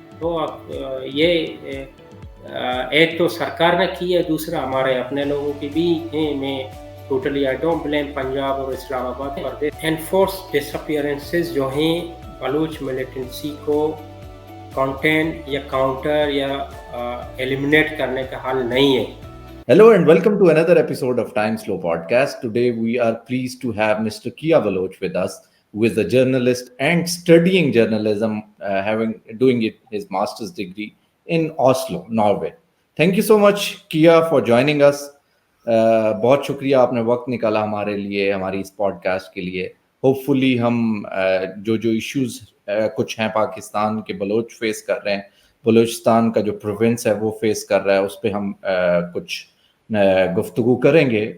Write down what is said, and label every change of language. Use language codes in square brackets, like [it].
[ur] تو یہ ایک تو سرکار نے کی ہے، دوسرا ہمارے اپنے لوگوں کی بھی ہیں. میں totally [en] I don't blame [ur] Punjab اور اسلام آباد پر انفورس ڈسپیئرنسز جو ہیں بلوچ ملیٹنسی کو کانٹین یا کاؤنٹر یا ایلیمنیٹ کرنے کا حل نہیں ہے. [en] Hello and welcome to another episode of Time Slow Podcast. Today we are pleased to have Mr. Kia Baloch with us, who is a journalist and studying journalism, doing his master's degree in Oslo, Norway. Thank you so much, Kia, for joining us. [ur] بہت شکریہ آپ نے وقت نکالا ہمارے لیے، ہماری اس pod cost کے لیے. ہوپ فلی ہم جو ایشوز کچھ ہیں پاکستان کے بلوچ فیس کر رہے ہیں، بلوچستان کا جو پروونس ہے وہ فیس کر رہا ہے، اس پہ ہم کچھ گفتگو کریں گے.